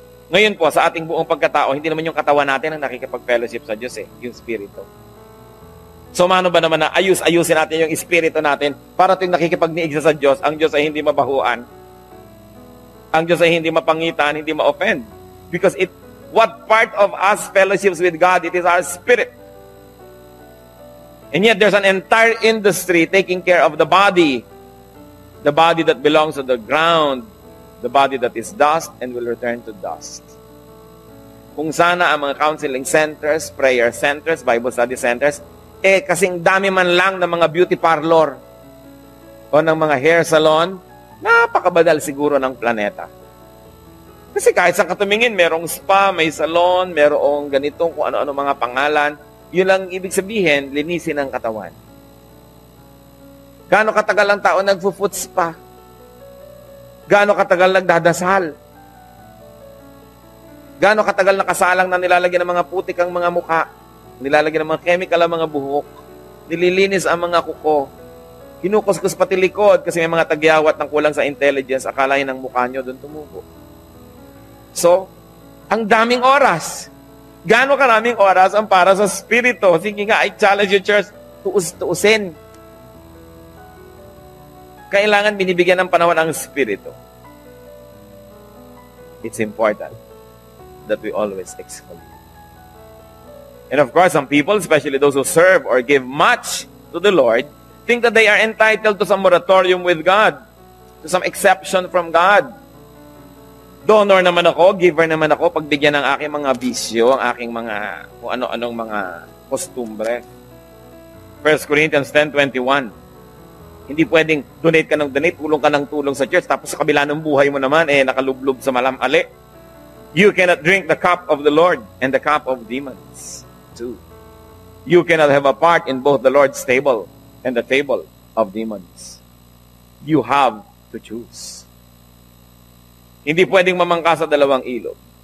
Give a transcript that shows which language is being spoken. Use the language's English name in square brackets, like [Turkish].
[Filipino] Ngayon po, sa ating buong pagkatao, hindi naman yung katawan natin ang nakikipag-fellowship sa Diyos yung spirito. So, mano ba naman na ayusin natin yung espiritu natin para tuwing nakikipagniig sa Diyos, ang Diyos ay hindi mabahuan, ang Diyos ay hindi mapangitan, hindi ma-offend. [English] Because what part of us fellowships with God, it is our spirit. And yet, there's an entire industry taking care of the body that belongs to the ground, the body that is dust and will return to dust. [Filipino] Kung sana ang mga [English] counseling centers, prayer centers, Bible study centers, [Filipino] kasing dami man lang ng mga beauty parlor o ng mga hair salon, napakabadal siguro ng planeta. Kasi kahit saan katumingin, merong spa, may salon, merong ganitong kung ano-ano mga pangalan, yun lang ibig sabihin, linisin ang katawan. Gaano katagal ang tao nagfo-foot spa? Gaano katagal nagdadasal? Gaano katagal nakasalang na nilalagyan ng mga putik ang mga mukha? Nilalagyan ng mga chemical ang mga buhok? Nililinis ang mga kuko? Kinukuskus pati likod kasi may mga tagyawat ng kulang sa intelligence, akalain ng mukha nyo doon tumubo. So, ang daming oras. Gaano karaming oras ang para sa spirito? Sige nga, [English] I challenge you, church, [Filipino] tuusin. Kailangan binibigyan ng panahon ang spirito. [English] It's important that we always exfoliate. And of course, some people, especially those who serve or give much to the Lord, think that they are entitled to some moratorium with God, to some exception from God. [Filipino] Donor naman ako, giver naman ako, pagbigyan ng aking mga bisyo, ang aking mga, kung ano-anong mga kostumbre. 1 Corinthians 10:21. Hindi pwedeng donate ka ng donate, tulong ka ng tulong sa church, tapos sa kabila ng buhay mo naman, nakalublob sa malam-ali. [English] You cannot drink the cup of the Lord and the cup of demons, too. You cannot have a part in both the Lord's table and the table of demons. You have to choose. [Filipino] Hindi pwedeng mamangka sa dalawang ilog.